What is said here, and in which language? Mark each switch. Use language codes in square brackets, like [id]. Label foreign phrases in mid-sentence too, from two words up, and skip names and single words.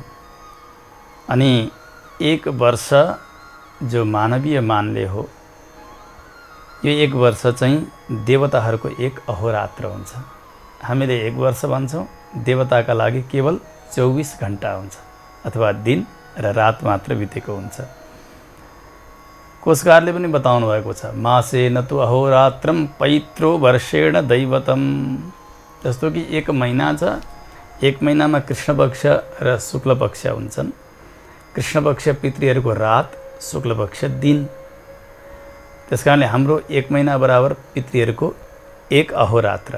[ne] अनि 1 वर्ष जो मानवीय मानले हो, यो 1 वर्ष चाहिँ देवताहरूको 1 अहोरात्र हुन्छ। हामीले 1 वर्ष भन्छौँ, देवताका लागि केवल 24 घण्टा हुन्छ अथवा दिन र रात मात्र बितेको हुन्छ। कोशकारले पनि बताउनु भएको छ, [sa] मासे न तु अहोरात्रम पैत्रो वर्षेण दैवतम। [ne] जस्तो कि 1 महिना छ, 1 महिनामा कृष्ण पक्ष र शुक्ल पक्ष हुन्छन्। कृष्ण पक्ष पितृहरूको रात, शुक्ल पक्ष दिन। त्यस कारणले हाम्रो 1 महिना बराबर पितृहरूको 1 अहोरात्र।